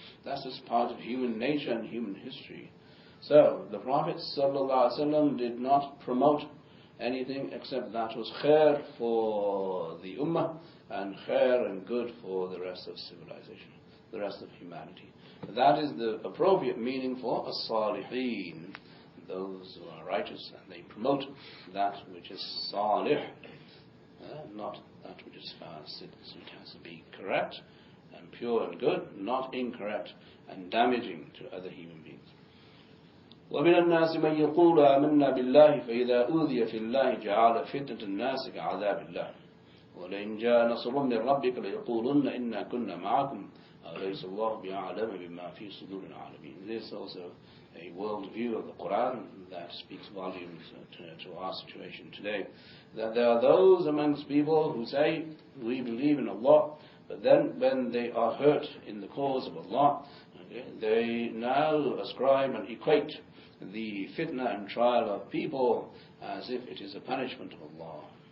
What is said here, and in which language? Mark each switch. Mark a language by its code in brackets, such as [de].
[en] That's just part of human nature and human history. So, the Prophet ﷺ did not promote anything except that was khair for the ummah, and khair and good for the rest of civilization, the rest of humanity. That is the appropriate meaning for as-saliheen. those who are righteous, and they promote that which is salih, not that which is fasid. So it has to be correct and pure and good, not incorrect and damaging to other human beings. [ar] ومن الناس من يقول آمنا بالله فإذا أوذي في الله جعل فتنة الناس كعذاب الله ولئن جاء نصر من ربك ليقولن إنا كنا معكم أليس الله بأعلم بما في صدور العالمين. [en] This is also a world view of the Quran that speaks volumes to our situation today. That there are those amongst people who say, we believe in Allah, but then when they are hurt in the cause of Allah, they now ascribe and equate the fitna and trial of people as if it is a punishment of Allah.